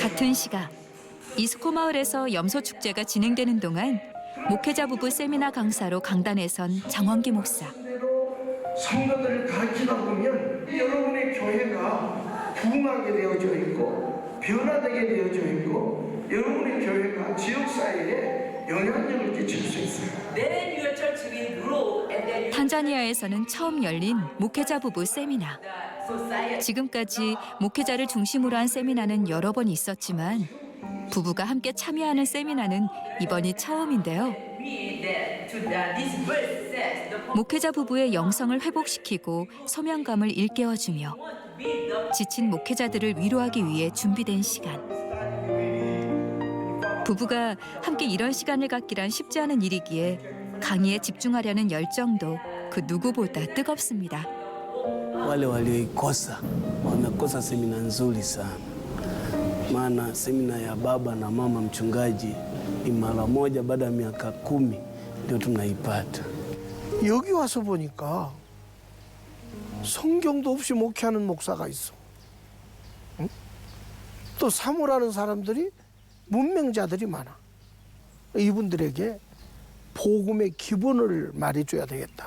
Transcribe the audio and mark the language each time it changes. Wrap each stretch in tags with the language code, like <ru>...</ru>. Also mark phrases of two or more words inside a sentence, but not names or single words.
<ko>같은 시각 이스코 마을에서 염소 축제가 진행되는 동안 목회자 부부 세미나 강사로 강단에 선 정원기 목사. 성도들을 가르치다 보면 여러분의 교회가 부흥하게 되어져 있고 변화되게 되어져 있고 여러분의 교회가 지역사회에 영향력을 끼칠 수 있어요.</ko> <en>Then your church will grow and then you</en> <ko>탄자니아에서는 처음 열린 목회자 부부 세미나.</ko> <en>society</en> <ko>지금까지 목회자를 중심으로 한 세미나는 여러 번 있었지만 부부가 함께 참여하는 세미나는 이번이 처음인데요.</ko> <en>read that to this verse says the</en> <ko>목회자 부부의 영성을 회복시키고 소명감을 일깨워주며 지친 목회자들을 위로하기 위해 준비된 시간. 부부가 함께 이런 시간을 갖기란 쉽지 않은 일이기에 강의에 집중하려는 열정도 그 누구보다 뜨겁습니다.</ko> <sw>Wale walioikosa wamekosa semina nzuri sana, maana semina ya baba na mama mchungaji ni mara moja baada ya miaka 10 ndio tunaipata.</sw> <ko>여기 와서 보니까 성경도 없이 목회하는 목사가 있어. 응? 또 사모라는 사람들이 문맹자들이 많아. 이분들에게 복음의 기본을 말해줘야 되겠다.</ko>